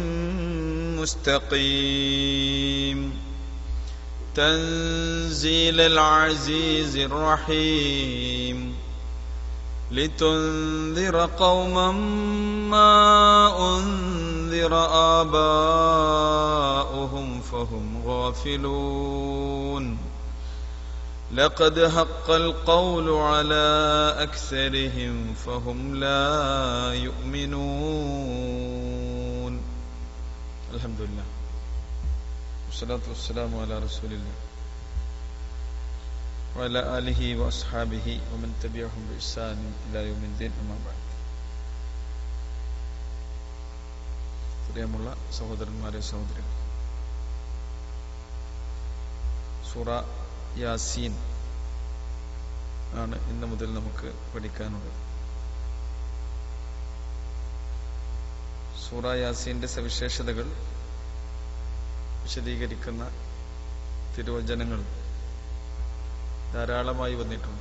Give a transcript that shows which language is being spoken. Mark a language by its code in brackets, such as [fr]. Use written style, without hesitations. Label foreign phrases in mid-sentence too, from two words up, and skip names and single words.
[ar] مستقيم تنزيل العزيز الرحيم لتنذر قوما ما أنذر آباؤهم فهم غافلون لقد حق القول على أكثرهم فهم لا يؤمنون. الحمد لله والصلاة والسلام على رسول الله وعلى آله وأصحابه ومن تبعهم بإحسان إلى يوم الدين. أما بعد. [ml] പ്രിയമുള്ള സഹോദരന്മാരെ സഹോദരികൾ, സൂറ യാസീൻ ആണ് ഇന്ന് മുതൽ നമുക്ക് പഠിക്കാനുള്ളത്. സൂറ യാസീന്റെ സവിശേഷതകൾ വിശദീകരിക്കുന്ന തിരുവചനങ്ങൾ ധാരാളമായി വന്നിട്ടുണ്ട്.